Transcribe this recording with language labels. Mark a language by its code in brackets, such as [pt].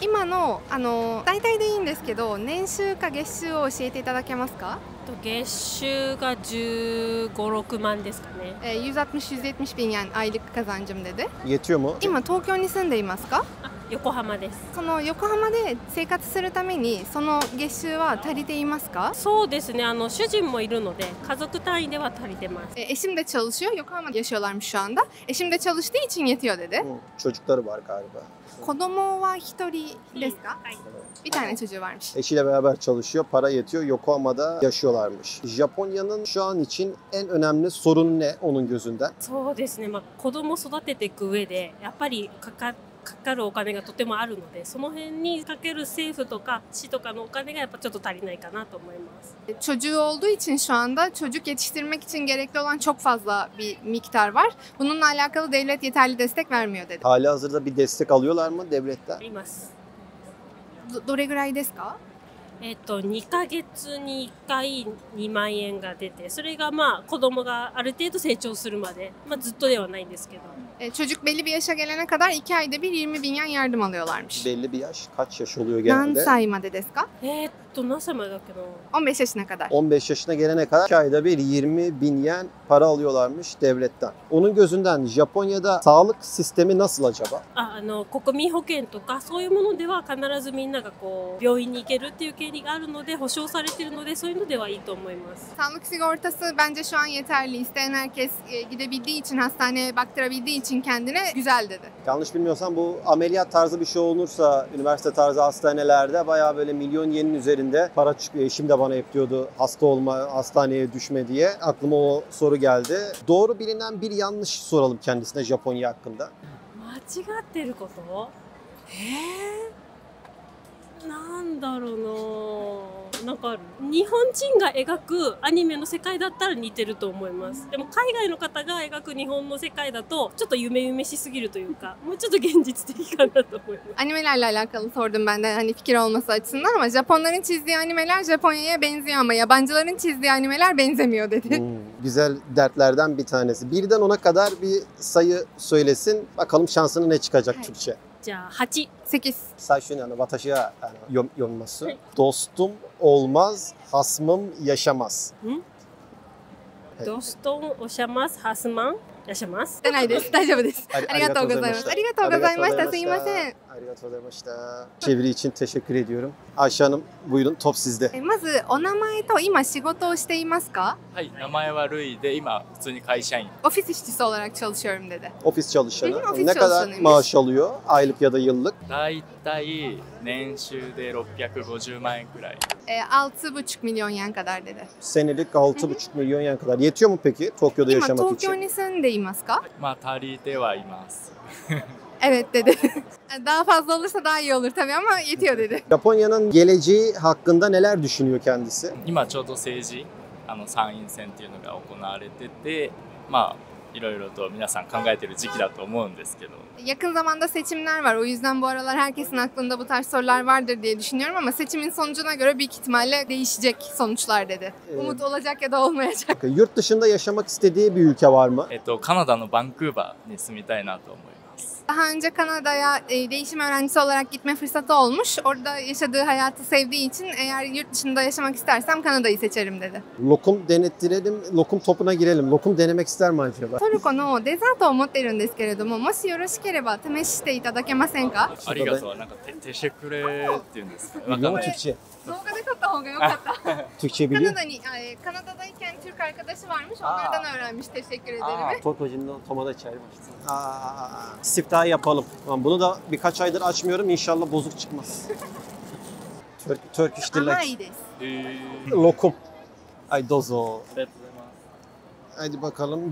[ja] 今の大体でいいんですけど、年収か月収を教えていただけますか？月収が15、6万ですかね。 [tr] 160-170 bin yani aylık kazancım dedi. Yetiyor mu? [ja] 今東京に住んでいますか？横浜です。その横浜で生活するためにその月収は足りていますか？そうですね。主人もいるので家族単位では足りてます。 [tr] Eşim de çalışıyor. Yokohama'da yaşıyorlarmış şu anda. Eşim de çalıştığı için yetiyor dedi. Çocukları var galiba. [ja] 子供は一人ですか？ [tr] Bir tane çocuğu varmış. Eşiyle beraber çalışıyor, para yetiyor. Yokohama'da yaşıyorlarmış. Japonya'nın şu an için en önemli sorunu ne onun gözünden? [ja] そうですね。子供を育てていく上でやっぱりかかるお金がとてもあるので、その辺にかける政府とか市とかのお金がやっぱちょっと足りないかなと思います。 [tr] Çocuğu olduğu için şu anda çocuk yetiştirmek için gerekli olan çok fazla bir miktar var. Bununla alakalı devlet yeterli destek vermiyor dedi. Hali hazırda bir destek alıyorlar mı devletten? [ja] あります。どれぐらいですか 2ヶ月に1回2万円が出て、それが子供がある程度成長するまで、ずっとではないんですけど。 [tr] Çocuk belli bir yaşa gelene kadar 2 ayda bir 20 bin yen yardım alıyorlarmış. Belli bir yaş. Kaç yaş oluyor [ja] 何 [tr] genelde? [ja] 歳までですか？何歳までだっけな。 [tr] 15 yaşına kadar. 15 yaşına gelene kadar 2 ayda bir 20 bin yen para alıyorlarmış devletten. Onun gözünden Japonya'da sağlık sistemi nasıl acaba? [ja] 国民保険とかそういうものでは必ずみんなが病院に行けるっていう権利があるので保障されているので、そういうのではいいと思います。 [tr] Sağlık sigortası bence şu an yeterli. İsteyen herkes gidebildiği için, hastaneye baktırabildiği için kendine güzel dedi. Yanlış bilmiyorsam bu ameliyat tarzı bir şey olursa üniversite tarzı hastanelerde bayağı böyle milyon yenin üzerinde para çıkıyor. Eşim de bana hep diyordu hasta olma, hastaneye düşme diye. Aklıma o soru geldi. Doğru bilinen bir yanlış soralım kendisine Japonya hakkında. [ja] 間違ってること？なんだろうな。なんかある？日本人が描くアニメの世界だったら似てると思います。でも海外の方が描く日本の世界だとちょっと夢々しすぎるというか、もうちょっと現実的かなと思います。 [tr] Animelerle alakalı sordum ben de hani fikir olması açısından ama Japonların çizdiği animeler Japonya'ya benziyor ama yabancıların çizdiği animeler benzemiyor dedi. Güzel dertlerden bir tanesi. Birden 10'a kadar bir sayı söylesin. Bakalım şansına ne çıkacak Türkçe. [ja] じゃあ8。 8. 最初に私が読みます。 [tr] Dostum olmaz, hasmım yaşamaz. Dostum oşamaz, hasmım [ja] らっしゃいます。出ないです。大丈夫です。ありがとうございます。ありがとうございました。すいません。 [tr] Çeviri için teşekkür ediyorum. Ayşe Hanım buyurun top sizde. [ja] まずお名前と今仕事をしていますか？はい、名前はルイで今普通に会社員。 [tr] Ofis işçisi olarak çalışıyorum dedi. Ofis çalışanı. Hı hı, ofis Ne kadar çalışanıymış. maaş alıyor? Aylık ya da yıllık? [ja] だいたい年収で650万円くらい。 [tr] 6,5 milyon yen kadar dedi. Senelik 6,5 milyon yen kadar. Yetiyor mu peki Tokyo'da [ja] 今 [tr] yaşamak [ja] 東京 [tr] için? [ja] に住んでいますか？まあ足りてはいます。 [tr] Evet dedi. Daha fazla olursa daha iyi olur tabii ama yetiyor dedi. Japonya'nın geleceği hakkında neler düşünüyor kendisi? [ja] 今ちょうど政治参院選っていうのが行われてて、まあいろいろと皆さん考えてる時期だと思うんですけど。 [tr] Yakın zamanda seçimler var. O yüzden bu aralar herkesin aklında bu tarz sorular vardır diye düşünüyorum ama seçimin sonucuna göre büyük ihtimalle değişecek sonuçlar dedi. Umut olacak ya da olmayacak. Yurt dışında yaşamak istediği bir ülke var mı? [ja] カナダのバンクーバーに住みたいなと思います。 [tr] Daha önce Kanada'ya değişim öğrencisi olarak gitme fırsatı olmuş. Orada yaşadığı hayatı sevdiği için eğer yurt dışında yaşamak istersem Kanada'yı seçerim dedi. Lokum denettirelim, lokum topuna girelim. Lokum denemek ister mi acaba? [ja] トルコのデザートを持っているんですけれども、もしよろしければ試していただけませんか？ありがとう。なんかテシェクレっていうんですか。わかん [tr] Biliyor mu [ja] い。 [tr] Türkçe? [ja] 動画で撮った方が良かった。 [tr] Türkçe biliyor. Kanada'dayken Türk arkadaşı varmış. Onlardan öğrenmiş. Teşekkür ederim. Tokyo'cunun tomada çay başladı. Siftahı yapalım. Bunu da birkaç aydır açmıyorum. İnşallah bozuk çıkmaz. Turkish Delight. [ja] 甘いです。 [tr] Lokum. Ay dozo. Hadi bakalım.